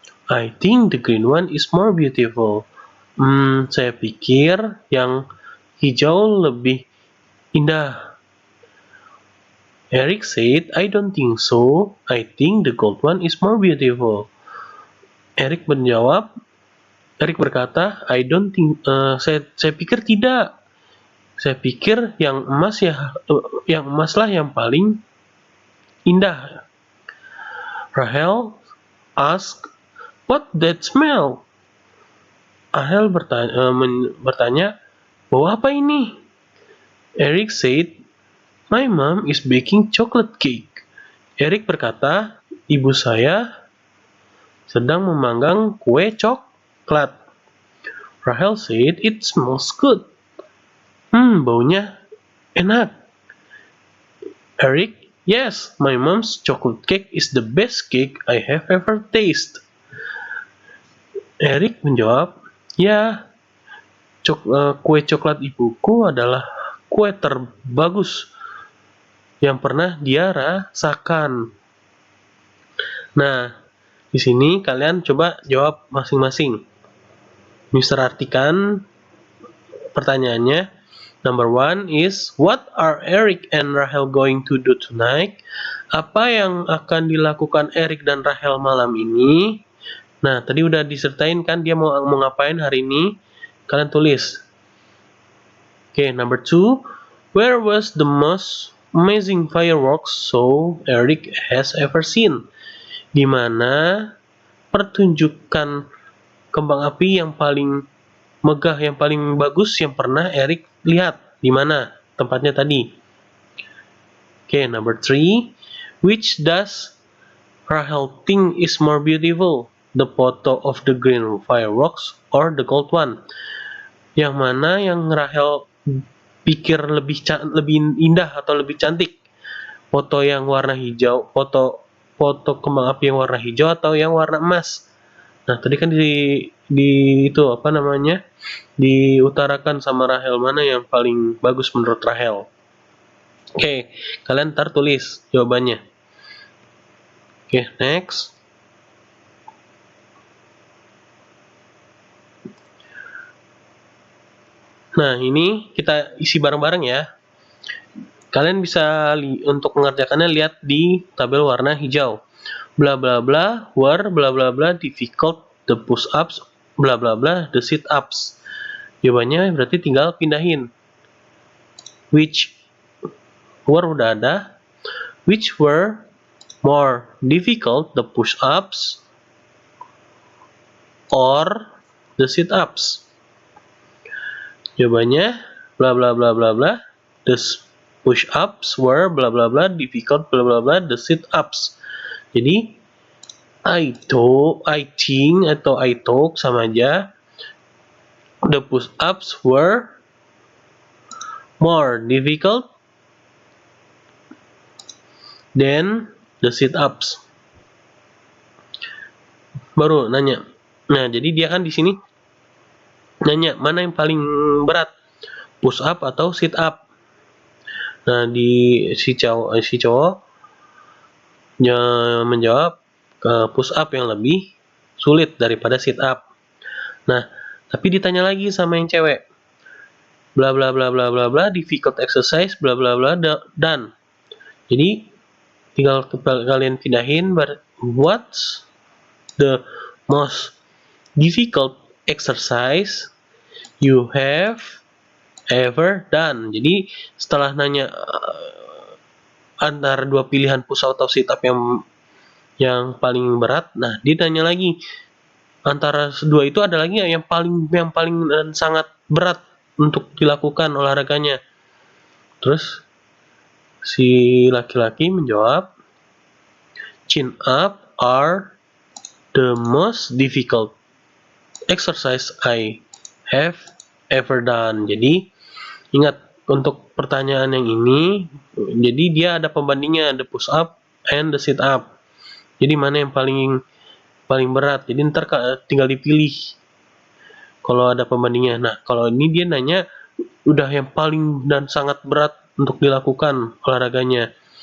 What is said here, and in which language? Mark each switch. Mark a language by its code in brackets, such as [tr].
[en] I think the green one is more beautiful. [id] Saya pikir yang hijau lebih indah. [en] Eric said, I don't think so. I think the gold one is more beautiful. [id] Eric berkata, [en] I don't think, [id] saya pikir tidak. Saya pikir yang emas lah yang paling indah. [en] Rahel asked, what that smell? [id] Rahel bertanya, bau apa ini? [en] Eric said, my mom is baking chocolate cake. [id] Eric berkata, ibu saya sedang memanggang kue coklat. [en] Rahel said, it smells good. [id] Baunya enak. [en] Eric, yes, my mom's chocolate cake is the best cake I have ever tasted. [id] Eric menjawab, ya, kue coklat ibuku adalah kue terbagus yang pernah dia rasakan. Nah, di sini kalian coba jawab masing-masing. Mister artikan pertanyaannya. [en] Number 1 is, what are Eric and Rahel going to do tonight? [id] Apa yang akan dilakukan Eric dan Rahel malam ini? Nah, tadi udah disertain kan dia mau ngapain hari ini? Kalian tulis. [en] Oke, number 2, where was the most amazing fireworks show Eric has ever seen? [id] Di mana pertunjukan kembang api yang paling megah, yang paling bagus yang pernah Eric lihat? Di mana tempatnya tadi? [en] Oke, number 3, which does Rahel think is more beautiful? The photo of the green fireworks or the gold one? [id] Yang mana yang Rahel pikir lebih indah atau lebih cantik? Foto yang warna hijau, foto kembang api yang warna hijau atau yang warna emas? Nah, tadi kan diutarakan sama Rahel mana yang paling bagus menurut Rahel. Oke, kalian ntar tulis jawabannya. Oke, next. Nah, ini kita isi bareng-bareng ya. Kalian bisa untuk mengerjakannya lihat di tabel warna hijau. [en] Bla bla bla were bla bla bla difficult the push ups bla bla bla the sit ups. [id] Jawabannya berarti tinggal pindahin. [en] Which were [id] udah ada. [en] Which were more difficult the push ups or the sit ups? [id] Jawabannya [en] bla bla bla bla bla. The push ups were bla bla bla difficult bla bla bla the sit ups. [id] Jadi [en] I think [id] atau [en] I talk [id] sama aja. [en] The push ups were more difficult than the sit ups. [id] Baru nanya. Nah, jadi dia kan di sini nanya mana yang paling berat, push up atau sit up. Nah, si cowok menjawab push up yang lebih sulit daripada sit up. Nah, tapi ditanya lagi sama yang cewek. [en] Bla bla bla bla bla bla difficult exercise bla bla bla done. [id] Jadi tinggal kalian pindahin [en] what's the most difficult exercise you have ever done. [id] Jadi setelah nanya antara dua pilihan push up atau sit up yang paling berat, nah dia tanya lagi antara dua itu ada lagi yang paling sangat berat untuk dilakukan olahraganya. Terus si laki-laki menjawab, [en] chin up are the most difficult exercise I have ever done. [id] Jadi ingat untuk pertanyaan yang ini, jadi dia ada pembandingnya, [en] the push up and the sit up. [id] Jadi mana yang paling berat? Jadi ntar tinggal dipilih kalau ada pembandingnya. Nah, kalau ini dia nanya udah yang paling dan sangat berat untuk dilakukan olahraganya.